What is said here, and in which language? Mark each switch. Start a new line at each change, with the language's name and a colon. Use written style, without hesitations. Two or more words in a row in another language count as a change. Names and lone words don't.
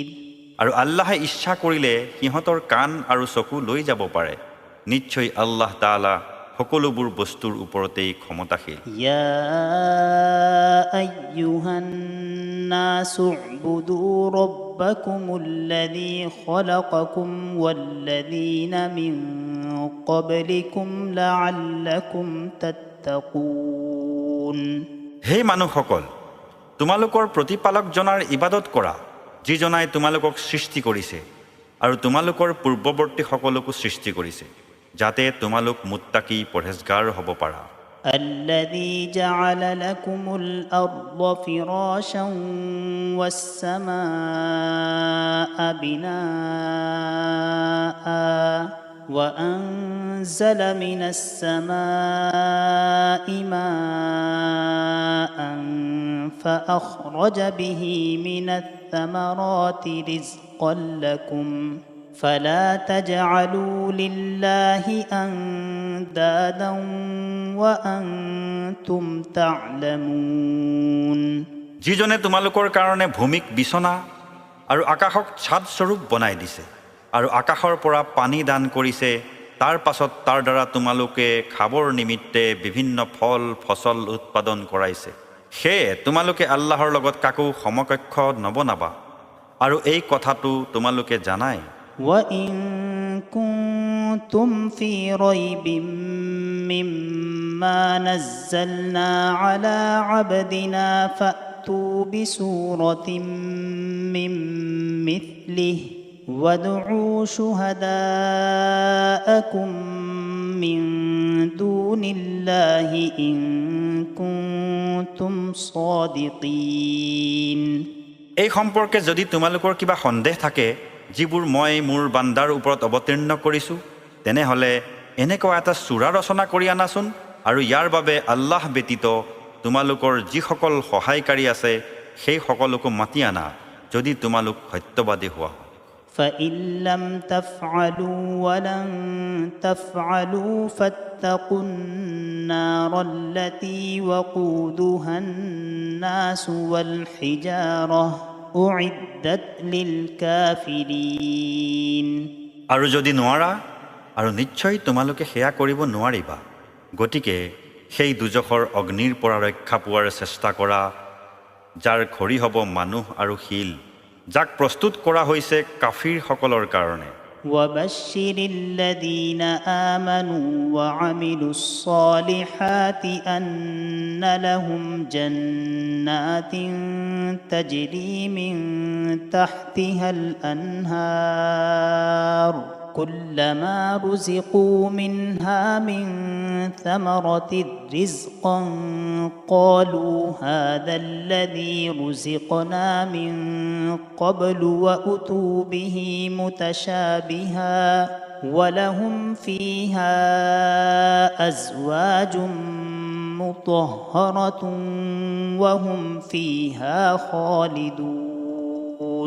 Assamese: আৰু আল্লাহে ইচ্ছা কৰিলে সিহঁতৰ কাণ আৰু চকু লৈ যাব পাৰে। নিশ্চয় আল্লাহ তাআলা সকলোবোৰ বস্তুৰ ওপৰতেই ক্ষমতাশীল।
Arabic: يا أيها الناس اعبدوا ربكم الذي خلقكم والذين من قبلكم لعلكم تتقون
Assamese: হে মানুহসকল, তোমালোকৰ প্ৰতিপালকজনাৰ ইবাদত কৰা, যিজনাই তোমালোকক সৃষ্টি কৰিছে আৰু তোমালোকৰ পূৰ্বৱৰ্তী সকলকো সৃষ্টি কৰিছে, যাতে তোমালোক মুত্তাকি পৰহেজগাৰ হ'ব পাৰা।
Arabic: الذي جعل لكم الأرض فراشا والسماء بناء وأنزل من السماء ماء فأخرج به من الثمرات رزقا لكم فلا تجعلوا لله أندادا وأنتم تعلمون
Assamese: যিজনে তোমালোকৰ কাৰণে ভূমিক বিছনা আৰু আকাশক ছাদ স্বৰূপ বনাই দিছে আৰু আকাশৰ পৰা পানী দান কৰিছে, তাৰ পাছত তাৰ দ্বাৰা তোমালোকে খাবৰ নিমিত্তে বিভিন্ন ফল ফচল উৎপাদন কৰাইছে। সেয়ে তোমালোকে আল্লাহৰ লগত কাকো সমকক্ষ নবনাবা, আৰু এই কথাটো তোমালোকে জানাই।
Arabic: وَإِن كُنتُمْ فِي رَيْبٍ مِّمَّا نَزَّلْنَا عَلَىٰ عَبْدِنَا فَأْتُوا بِسُورَةٍ مِّن مِّثْلِهِ وَادْعُوا شُهَدَاءَكُم مِّن دُونِ اللَّهِ إِن كُنتُمْ صَادِقِينَ।
Assamese: এই সম্পৰ্কে যদি তোমালোকৰ কিবা সন্দেহ থাকে, যিবোৰ মই মোৰ বান্দাৰ ওপৰত অৱতীৰ্ণ কৰিছোঁ, তেনেহ'লে এনেকুৱা এটা চূড়া ৰচনা কৰি আনাচোন, আৰু ইয়াৰ বাবে আল্লাহ ব্যতীত তোমালোকৰ যিসকল সহায়কাৰী আছে সেই সকলোকো মাতি আনা, যদি তোমালোক সত্যবাদী হোৱা।
Arabic: فإن لم تفعلوا ولن تفعلوا فاتقوا النار التي وقودها الناس والحجارة أعدت للكافرين।
Assamese: আৰু যদি নোৱাৰা, আৰু নিশ্চয় তোমালোকে সেয়া কৰিব নোৱাৰিবা, গতিকে সেই দুজখৰ অগ্নিৰ পৰা ৰক্ষা পোৱাৰ চেষ্টা কৰা, যাৰ খৰি হ'ব মানুহ আৰু শিল, যাক প্ৰস্তুত কৰা হৈছে কাফিৰসকলৰ কাৰণে।
Arabic: وبشر الذين آمنوا وعملوا الصالحات أن لهم جنات تجري من تحتها الأنهار كلما رزقوا منها من ثمرة رزقا قالوا هذا الذي رزقنا من قبل وأتوا به متشابها ولهم فيها أزواج مطهرة وهم فيها خالدون।